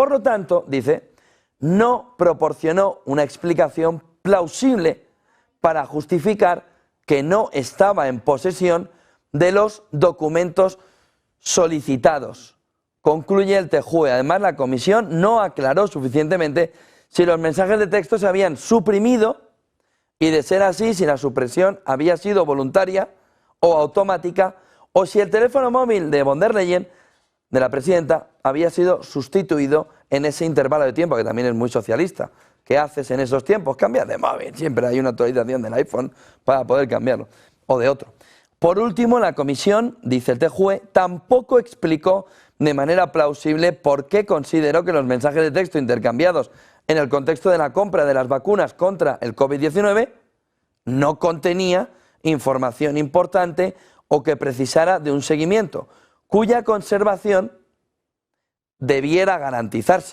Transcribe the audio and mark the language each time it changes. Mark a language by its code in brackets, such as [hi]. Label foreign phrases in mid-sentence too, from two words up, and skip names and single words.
[es] Por lo tanto, dice, no proporcionó una explicación plausible para justificar que no estaba en posesión de los documentos solicitados. Concluye el TJUE. Además, la comisión no aclaró suficientemente si los mensajes de texto se habían suprimido y, de ser así, si la supresión había sido voluntaria o automática, o si el teléfono móvil de von der Leyen, de la presidenta, había sido sustituido en ese intervalo de tiempo, que también es muy socialista. ¿Qué haces en esos tiempos? Cambias de móvil. Siempre hay una actualización del iPhone para poder cambiarlo, o de otro. Por último, la comisión, dice el TJUE, tampoco explicó de manera plausible por qué consideró que los mensajes de texto intercambiados en el contexto de la compra de las vacunas contra el COVID-19 no contenía información importante o que precisara de un seguimiento, cuya conservación debiera garantizarse.